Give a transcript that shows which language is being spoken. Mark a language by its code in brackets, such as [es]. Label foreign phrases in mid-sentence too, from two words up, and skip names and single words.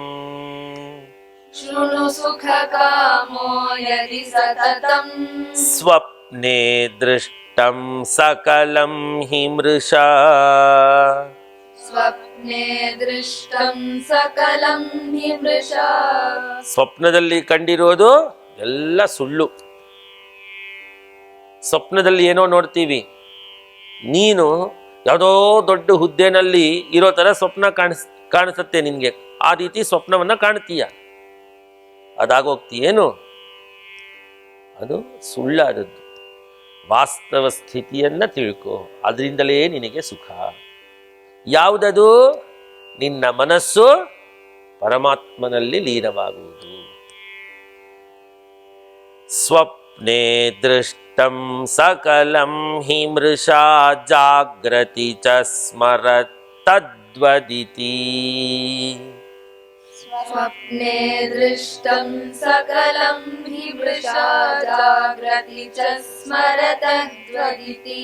[sa] शृणु सुखकामो यदि सततं ಸ್ವಪ್ನೆ ದೃಷ್ಟಂ ಸಕಲಂ ಹಿ ಮೃಷಾ स्वप्ने दृष्टं सकलं हि मृषा [kn] ಸ್ವಪ್ನದಲ್ಲಿ ಕಂಡಿರೋದು ಎಲ್ಲ ಸುಳ್ಳು. ಸ್ವಪ್ನದಲ್ಲಿ ಏನೋ ನೋಡ್ತೀವಿ, ನೀನು ಯಾವುದೋ ದೊಡ್ಡ ಹುದ್ದೆನಲ್ಲಿ ಇರೋ ಥರ ಸ್ವಪ್ನ ಕಾಣಿಸುತ್ತೆ ನಿನಗೆ. ಆ ರೀತಿ ಸ್ವಪ್ನವನ್ನ ಕಾಣ್ತೀಯ, ಅದಾಗೋಗ್ತೀಯೇನು? ಅದು ಸುಳ್ಳಾದದ್ದು. ವಾಸ್ತವ ಸ್ಥಿತಿಯನ್ನ ತಿಳ್ಕೊ, ಅದರಿಂದಲೇ ನಿನಗೆ ಸುಖ. ಯಾವುದದು? ನಿನ್ನ ಮನಸ್ಸು ಪರಮಾತ್ಮನಲ್ಲಿ ಲೀನವಾಗುವುದು. [sa] ಸ್ವಪ್ನೆ ದೃಷ್ಟಂ ಸಕಲಂ ಹಿ ಮೃಷಾ ಜಾಗ್ರತಿ ಚ ಸ್ಮರ ತದ್ವದಿತಿ. स्वप्ने दृष्टं सकलं हि वृषा जाग्रति च स्मरतद्वदिति